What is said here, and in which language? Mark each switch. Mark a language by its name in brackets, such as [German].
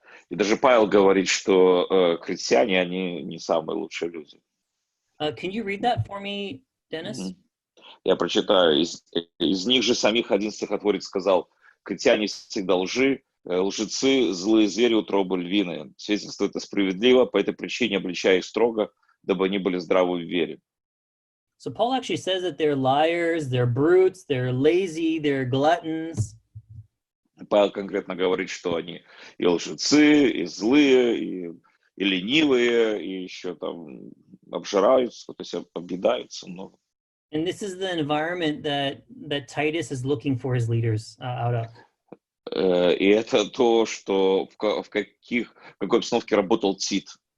[Russian] И даже Павел говорит, что критяне, они не самые лучшие люди. [English] Can you read that for me, Dennis? [Russian] Я прочитаю. Из них же самих один стихотворец сказал: критяне всегда лжецы, злые звери, утробы львиные. Свидетельство это справедливо, по этой причине обличая их строго, дабы они были здравы в вере. [English] So Paul actually says that they're liars, they're brutes, they're lazy, they're gluttons. [Russian] Павел конкретно говорит, что они и лжецы, и злые, и ленивые, и еще там обжираются, то есть объедаются много. [English] And this is the environment that Titus is looking for his leaders out of. [Russian] И это то, что в какой обстановке работал Тит.